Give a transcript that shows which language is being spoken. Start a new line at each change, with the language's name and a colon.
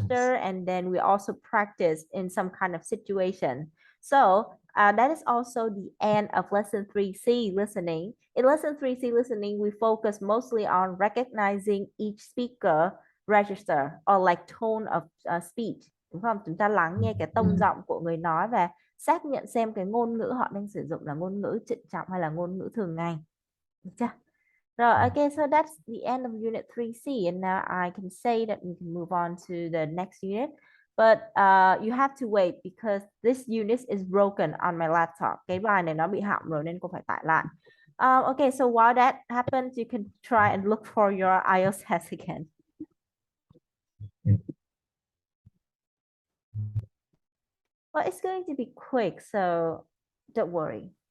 English: register and then we also practice in some kind of situation. So, that is also the end of lesson 3C listening. In lesson 3C listening, we focus mostly on recognizing each speaker register or like tone of speech,
Vietnamese: đúng không? Chúng ta lắng nghe cái tông
English: Yeah.
Vietnamese: giọng của người nói và xác nhận xem cái ngôn ngữ họ đang sử dụng là ngôn ngữ trịnh trọng hay là ngôn ngữ thường ngày. Được chưa?
English: Rồi, okay, so that's the end of unit 3C and now I can say that we can move on to the next unit. But you have to wait because this unit is broken on my laptop.
Vietnamese: Cái bài này nó bị hỏng rồi nên cô phải tải lại.
English: Okay, so while that happens, you can try and look for your IELTS test again. Yeah. Well, it's going to be quick, so don't worry.